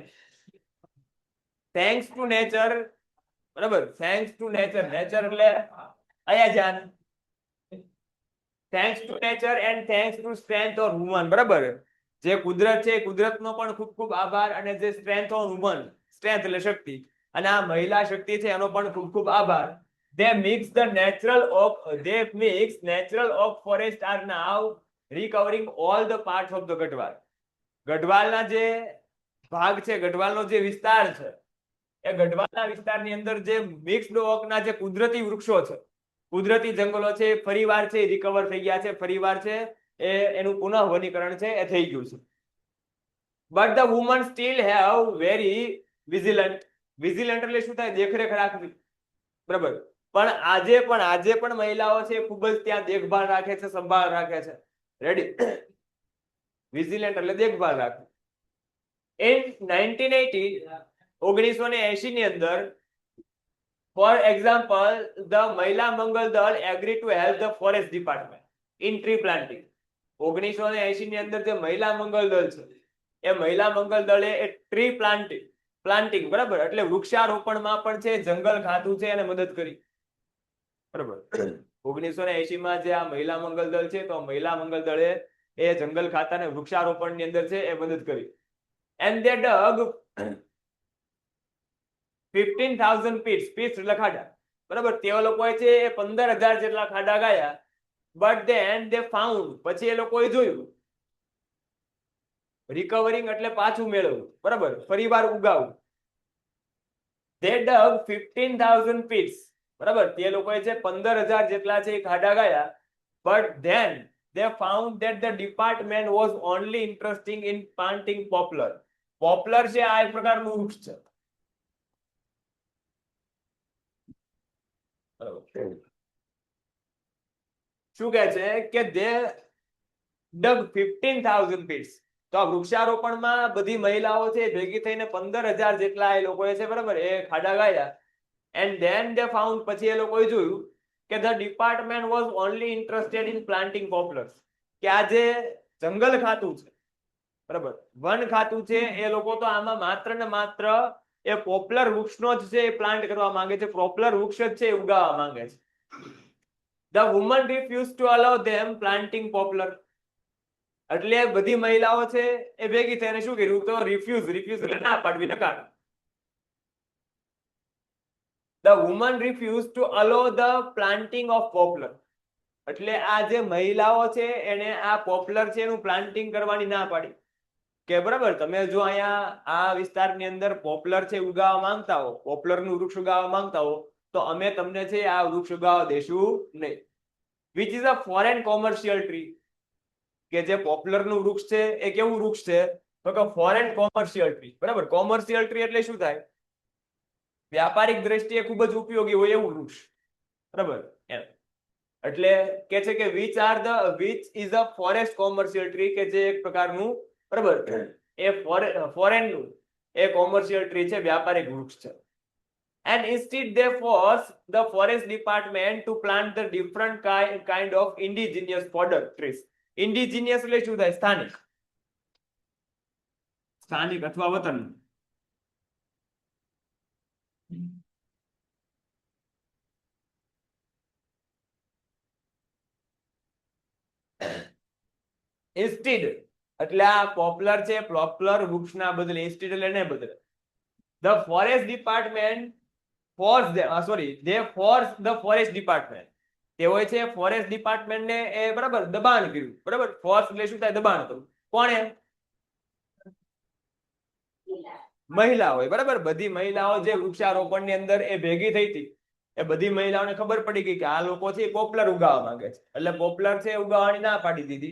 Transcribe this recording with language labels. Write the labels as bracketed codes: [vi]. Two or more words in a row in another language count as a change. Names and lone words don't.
[en] thanks to nature, [gu] બરાબર, [en] thanks to nature, [gu] નેચર એટલે અહીંયા ધ્યાન. [en] thanks to nature and thanks to strength of woman, [gu] બરાબર, જે કુદરત છે કુદરતનો પણ ખૂબ ખૂબ આભાર, અને જે [en] strength of woman, [gu] સ્ટ્રેન્થ એટલે શક્તિ, અને આ મહિલા શક્તિ છે એનો પણ ખૂબ ખૂબ આભાર. [en] They mix natural oak forest are now recovering all the parts of the ગઢવાલ. [gu] ગઢવાલના જે ભાગ છે, ગઢવાલનો જે વિસ્તાર છે, એ ગઢવાલના વિસ્તારની અંદર જે મિક્સ્ડ ઓકના જે કુદરતી વૃક્ષો છે, કુદરતી જંગલો છે, ફરીવાર છે રિકવર થઈ ગયા છે, ફરીવાર છે એ એનું પુનઃવનીકરણ છે એ થઈ ગયું છે. [en] but the woman still have very vigilant. [gu] વિજિલન્ટ એટલે શું થાય? દેખરેખ રાખવી, બરાબર. પણ આજે પણ મહિલાઓ છે ખૂબ જ ત્યાં દેખભાળ રાખે છે, સંભાળ રાખે છે. રેડી? વિજિલન્ટ એટલે દેખભાળ રાખવી. In 1980 ની અંદર, [en] for example, the મહિલા મંગલ દળ agreed to help the forest department in tree planting. [gu] 1980 ની અંદર જે મહિલા મંગલ દળ છે એ મહિલા મંગલ દળે એ [en] tree planting, [gu] બરાબર, એટલે વૃક્ષારોપણમાં પણ છે જંગલ ખાતું છે એને મદદ કરી, બરાબર. 1980 માં જે આ મહિલા મંગલ દળ છે, તો મહિલા મંગલ દળે એ જંગલ ખાતાને વૃક્ષારોપણની અંદર છે એ મદદ કરી. [en] And they dug 15,000 pits [gu] એટલે ખાડા, બરાબર. તે લોકોએ છે એ 15,000 જેટલા ખાડા ગાયા. [en] But then they found, [gu] પછી એ લોકોએ જોયું, રિકવરિંગ એટલે પાછું મેળવવું, બરાબર, ફરીવાર ઉગાવવું. [en] They dug 15,000 pits, [gu] બરાબર, તે લોકોએ છે 15,000 જેટલા છે ખાડા ગાયા. [en] But then they found that the department was only interested in planting poplar. [gu] પોપ્લર છે આ એક પ્રકારનું વૃક્ષ છે, શું કહે છે કે [en] they dug 15,000 pits. [gu] તો આ વૃક્ષારોપણમાં બધી મહિલાઓ છે ભેગી થઈને 15,000 જેટલા એ લોકોએ છે, બરાબર, એ ખાડા ગાયા. [en] And then they found, [gu] પછી એ લોકોએ જોયું કે [en] the department was only interested in planting poplars, [gu] કે આ જે જંગલ ખાતું છે, બરાબર, વન ખાતું છે, એ લોકો તો આમાં માત્ર ને માત્ર એ પોપ્લર વૃક્ષનો જ છે એ પ્લાન્ટ કરવા માંગે છે, પોપ્લર વૃક્ષ જ છે એ ઉગાવવા માંગે છે. [en] The woman refused to allow them planting poplar. [gu] એટલે બધી મહિલાઓ છે એ ભેગી થઈને શું કર્યું? તો રિફ્યુઝ એટલે ના પાડવી, નકાર. [en] The woman refused to allow the planting of poplar. [gu] એટલે આ જે મહિલાઓ છે એને આ પોપ્લર છે એનું પ્લાન્ટિંગ કરવાની ના પાડી, કે બરાબર, તમે જો અહીંયા આ વિસ્તારની અંદર પોપ્લર છે ઉગાવવા માંગતા હો, પોપ્લરનું વૃક્ષ ઉગાવવા માંગતા હો, તો અમે તમને છે આ વૃક્ષ ઉગાવવા દેશું નહીં. [en] Which is a foreign commercial tree. [gu] કે જે પોપ્લરનું વૃક્ષ છે એ કેવું વૃક્ષ છે? તો કે [en] foreign commercial tree, [gu] બરાબર. [en] commercial tree [gu] એટલે શું થાય? વ્યાપારિક દ્રષ્ટિએ ખૂબ જ ઉપયોગી હોય એવું વૃક્ષ, બરાબર. એટલે કે છે કે [en] which is a forest commercial tree, [gu] કે જે એક પ્રકારનું, બરાબર, એ ફોરેનનું એ [en] commercial tree [gu] છે, વ્યાપારિક વૃક્ષ છે. [en] And instead they force the forest department to plant the different kind of indigenous fodder trees. [gu] Indigenous એટલે શું થાય? સ્થાનિક. સ્થાનિક અથવા વતન. ઇન્સ્ટીડ એટલે આ પોપ્લર છે, પોપ્લર વૃક્ષના બદલે ઇન્સ્ટીડ એટલે એને બદલે [en] the forest department force they force the forest department. [gu] તેઓએ છે ફોરેસ્ટ ડિપાર્ટમેન્ટને એ બરાબર દબાણ કર્યું. બરાબર, ફોર્સ એટલે શું થાય? દબાણ કરવું. કોણે? મહિલાઓએ. બરાબર, બધી મહિલાઓ જે વૃક્ષારોપણની અંદર એ ભેગી થઈ હતી, એ બધી મહિલાઓને ખબર પડી ગઈ કે આ લોકો છે પોપ્લર ઉગાવવા માંગે છે, એટલે પોપ્લર છે ઉગાવવાની ના પાડી દીધી.